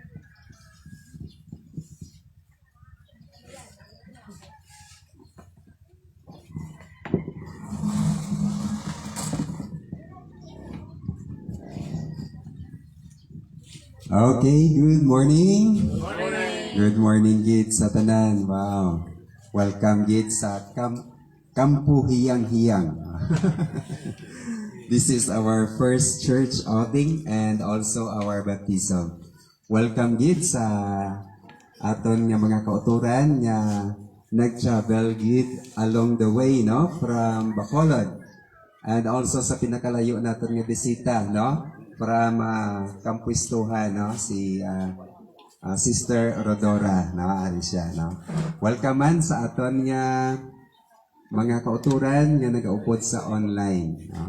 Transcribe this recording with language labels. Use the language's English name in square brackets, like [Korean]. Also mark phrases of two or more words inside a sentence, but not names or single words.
[English] Okay, good morning. Good morning, [Hiligaynon] Gid sa tanan. [English] Wow. [Hiligaynon] Welcome, Gid sa Kampu Hiyang-Hiyang. [English] This is our first church outing and also our baptism. [Hiligaynon] Welcome, Gid sa aton nga mga kauturan nga nag-travel, Gid, [English] along the way, no? From Bacolod. And also [Hiligaynon] sa pinakalayo natin nga bisita, no? Para makampuistuhan, no? Si Sister Rodora, no? Ari siya, no? Welcome man sa aton nga mga kauturan nga nagaupod sa online, no?